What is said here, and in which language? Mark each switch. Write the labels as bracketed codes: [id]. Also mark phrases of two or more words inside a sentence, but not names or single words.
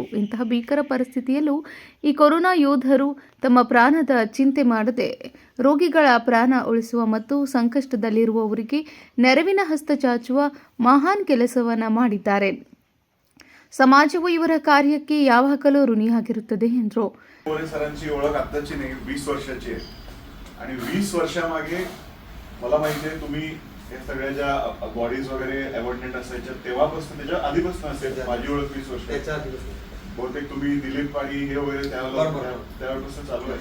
[kn] ಇಂತಹ ಭೀಕರ ಪರಿಸ್ಥಿತಿಯಲ್ಲೂ ಈ ಕೊರೋನಾ ಯೋಧರು ತಮ್ಮ ಪ್ರಾಣದ ಚಿಂತೆ ಮಾಡದೆ ರೋಗಿಗಳ ಪ್ರಾಣ ಉಳಿಸುವ ಮತ್ತು ಸಂಕಷ್ಟದಲ್ಲಿರುವವರಿಗೆ ನೆರವಿನ ಹಸ್ತ ಚಾಚುವ ಮಹಾನ್ ಕೆಲಸವನ್ನು ಮಾಡಿದ್ದಾರೆ. ಸಮಾಜವು ಇವರ ಕಾರ್ಯಕ್ಕೆ ಯಾವಾಗಲೂ ಋಣಿಯಾಗಿರುತ್ತದೆ ಎಂದರು. [mr] आणि 20 वर्षामागे मला माहिती आहे तुम्ही हे सगळ्या ज्या बॉडीज वगैरे अवॉर्डनेट असायच्या तेव्हापासून त्याच्या आधीपासून असेल. माझी ओळख 20 वर्ष बहुतेक तुम्ही दिलीप पाडी हे वगैरे त्यावेळेपासून चालू आहे.